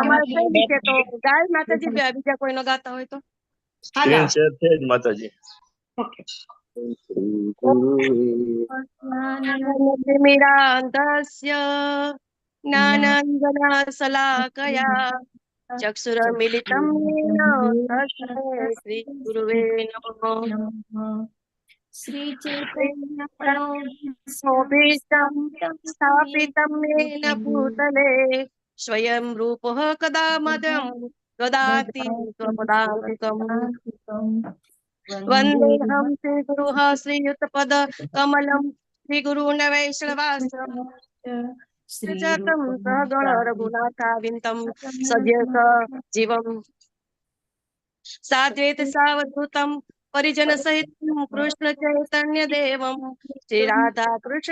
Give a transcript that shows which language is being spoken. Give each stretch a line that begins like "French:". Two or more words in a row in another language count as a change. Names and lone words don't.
Gujarati: અમારે થયેલી છે, તો ગાય માતાજી, બીજા કોઈ ન ગાતા હોય તો। હા, સ્ક્રીન ગાઓ। શેર છે જ માતાજી। ઓકે,
Sanskrit: જ્ઞાનાંજનતિમિરાન્ધસ્ય જ્ઞાનાંજન શલાકયા ચક્ષુરમિલિतं येन तस्मै श्री गुरुवे नमः। શ્રી ચૈતન્ય शोभितं स्थापितं येन भूतले स्वयं रूपः कदा मदं ददाति स्वपदान्तिकम्। वन्देऽहं श्रीगुरुः श्रीयुतपद कमलं श्रीगुरून् वैष्णवाश्रमं श्रीजातं सहगण रघुनाथाविन्तं सद्यः जीवम् साद्वैत सावधूतं परिजन सहितं कृष्ण चैतन्य देवं श्री राधा कृष्ण